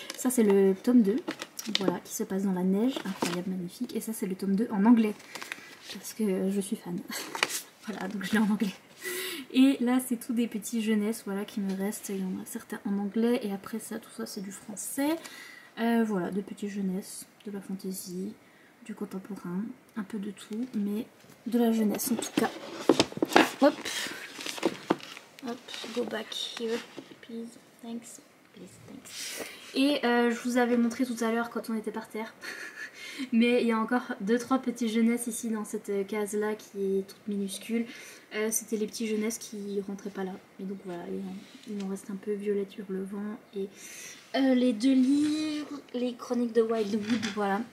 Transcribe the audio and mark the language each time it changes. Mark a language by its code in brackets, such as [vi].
[fr] Ça c'est le tome 2, voilà, qui se passe dans la neige, incroyable, magnifique. Et ça c'est le tome 2 en anglais parce que je suis fan. Voilà, donc je l'ai en anglais. Et là c'est tous des petits jeunesses, voilà, qui me restent. Il y en a certains en anglais et après ça, tout ça c'est du français. Voilà, de petites jeunesses, de la fantaisie, du contemporain, un peu de tout, mais de la jeunesse en tout cas. [en] Hop, hop, go back here, please, thanks, please, thanks. [fr] Et je vous avais montré tout à l'heure quand on était par terre, mais il y a encore 2-3 petits jeunesses ici dans cette case là qui est toute minuscule. C'était les petits jeunesses qui rentraient pas là, et donc voilà, il en reste un peu. Violette Hurlevent et les 2 livres, les chroniques de Wildwood, voilà.